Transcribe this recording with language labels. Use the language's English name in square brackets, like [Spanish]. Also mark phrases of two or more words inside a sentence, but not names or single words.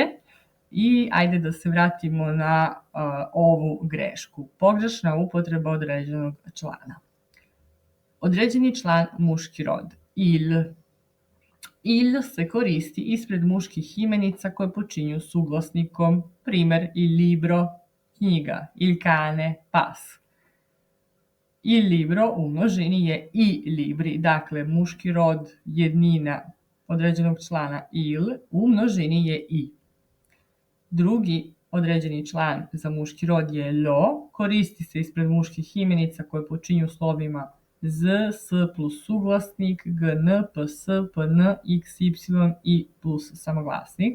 [Serbian] I ajde da se vratimo na ovu grešku. Pogrešna upotreba određenog člana. Određeni član muški rod, il. Il se koristi ispred muških imenica koje počinju suglasnikom, primer [Italian] il libro, [Serbian] knjiga, [Italian] il cane, [Serbian] pas. [Italian] Il libro [Serbian] u množini je [Italian] i libri, [Serbian] dakle muški rod jednina određenog člana il, u množini je i. Drugi određeni član za muški rod je lo, koristi se ispred muških imenica koje počinju slovima z, s plus suglasnik, gn, ps, pn, x, y i plus samoglasnik.